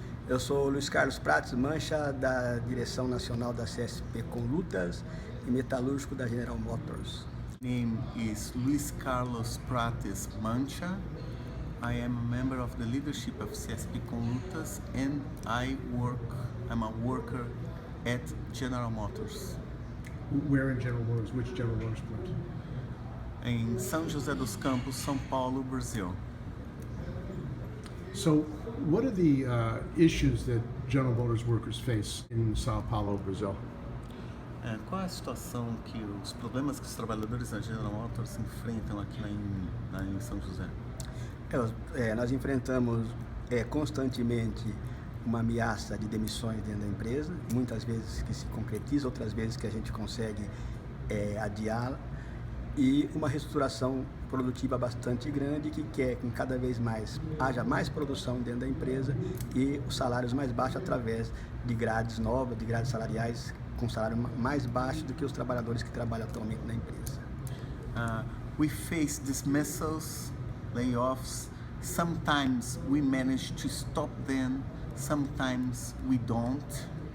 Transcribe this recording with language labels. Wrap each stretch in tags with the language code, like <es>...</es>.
<pt>Eu sou Luiz Carlos Prates Mancha, da Direção Nacional da CSP Conlutas e metalúrgico da General Motors.</pt> <en>Name is Luis Carlos Prates Mancha. I am a member of the leadership of CSP Conlutas and I'm a worker at General Motors. Where in General Motors? Which General Motors plant?</en> <pt>Em São José dos Campos, São Paulo, Brazil.</pt> <en>So, what are the issues that General Motors workers face in Sao Paulo, Brazil?</en> <pt>Qual é a situação os problemas que os trabalhadores da General Motors enfrentam aqui em São José? Nós enfrentamos constantemente uma ameaça de demissões dentro da empresa, muitas vezes que se concretiza, outras vezes que a gente consegue adiá-la, e uma reestruturação produtiva bastante grande que quer que cada vez mais haja mais produção dentro da empresa e os salários mais baixos através de grades novas, de grades salariais com salário mais baixo do que os trabalhadores que trabalham atualmente na empresa.</pt> <en>We face dismissals, layoffs. Sometimes we manage to stop them, sometimes we don't.</en>